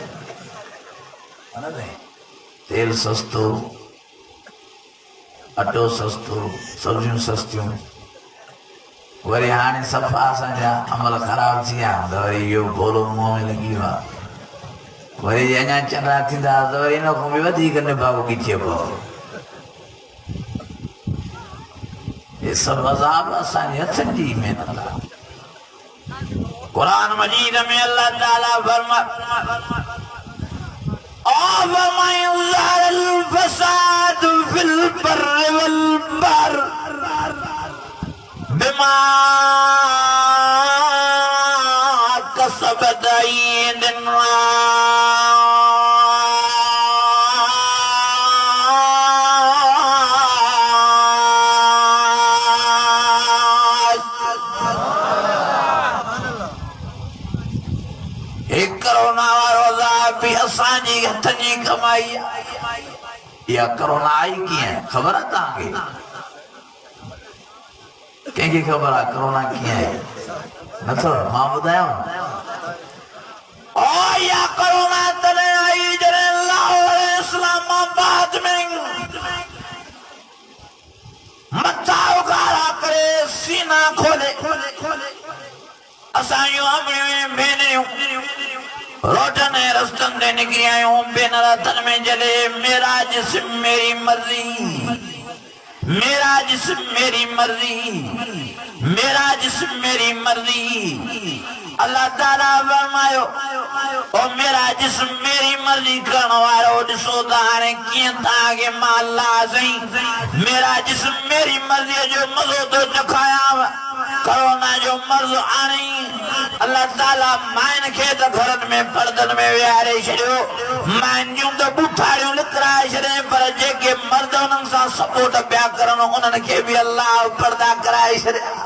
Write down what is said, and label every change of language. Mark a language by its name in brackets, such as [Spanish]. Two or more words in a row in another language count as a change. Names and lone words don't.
[Sindhi] तेल सस्तो अटो सस्तो सब्जियूं सस्तियूं वरी हाणे सफ़ा असांजा अमल ख़राब थी विया त वरी इहो भोलो मुंहं में लॻी वियो आहे वरी अञा चङा थींदा त वरी हिन खां बि वधीक निभाउ कीचे पियो ये सब अज़ाब असांजे हथनि जी महिनत आहे कुरान मजीद में अल्लाह ताला फरमाए [Arabic] ظهر الفساد في البر والبحر بما كسبت أيدي الناس [Sindhi] एक कोरोना वारो भी असांजी हथनि जी कमाई या कोरोना आई कीअं ख़बर आहे तव्हांखे कंहिंखे ख़बर आहे कोरोना कीअं आहे नथो मां ॿुधायांव या कोरोना तॾहिं आई जॾहिं लाहौर इस्लामाबाद में मथा उघाड़ा करे सीना खोले असांजूं अमड़ियूं भेनरियूं रोटन रस्तन दे निकली आयूं बिन रतन में जले [Urdu] میرا جسم میری مرضی میرا جسم میری مرضی میرا جسم میری مرضی. [Sindhi] अल्लाह ताला फरमायो ओ [Urdu] میرا جسم میری مرضی [Sindhi] करण वालो ॾिसो त हाणे कीअं तव्हांखे मां अल्लाह सही [Urdu] میرا جسم میری مرضی [Sindhi] जो मज़ो थो चखायाव। कोरोना जो मर्ज़ आणे अल्लाह ताला माइन खे त घरनि में पर्दनि में विहारे छॾियो, माइन जूं त ॿुठारियूं लिकराए छॾे, पर जेके मर्द उन्हनि सां सपोर्ट पिया करनि उन्हनि खे बि अल्लाह पर्दा कराए छॾिया।